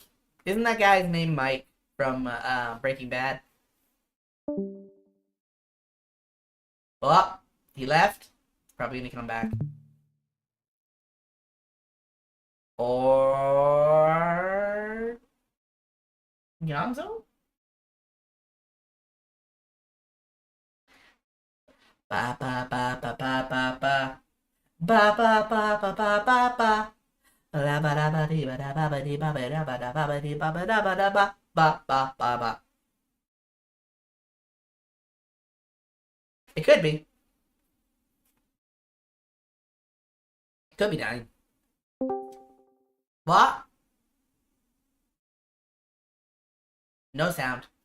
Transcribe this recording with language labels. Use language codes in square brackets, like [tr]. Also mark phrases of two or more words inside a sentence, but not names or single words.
[en] Isn't that guy's name Mike from Breaking Bad? Oh, he left. Probably gonna come back. Or Yonzo? Ba ba ba ba ba ba ba ba ba ba ba ba ba ba. It could be. It could be dying. What? No sound.